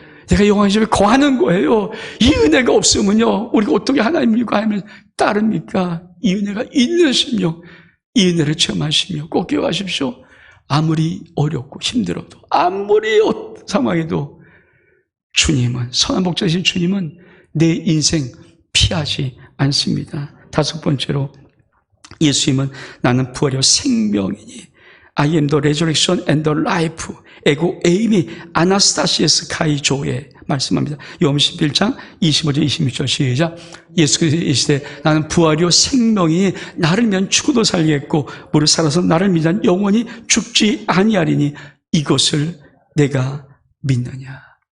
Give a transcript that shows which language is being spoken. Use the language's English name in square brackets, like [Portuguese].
[Korean] 내가 여호와의 집에 거하는 거예요. 이 은혜가 없으면요, 우리가 어떻게 하나님과 하나님을 따릅니까? 이 은혜가 있는 심령, 이 은혜를 체험하시며 꼭 기억하십시오. 아무리 어렵고 힘들어도, 아무리 상황에도 주님은, 선한 목자이신 주님은 내 인생 피하지 않습니다. 다섯 번째로, 예수님은 나는 부활이요 생명이니 [English] I am the resurrection and the life. [Greek] 에고 에이미 아나스타시에스 카이조에 [Korean] 말씀합니다. 요한복음 11장 25절 26절 시작. 예수께서 이르시되 나는 부활이요 생명이니 나를 믿으면 죽어도 살겠고 무릇 살아서 나를 믿으면 영원히 죽지 아니하리니 이것을 내가 믿느냐.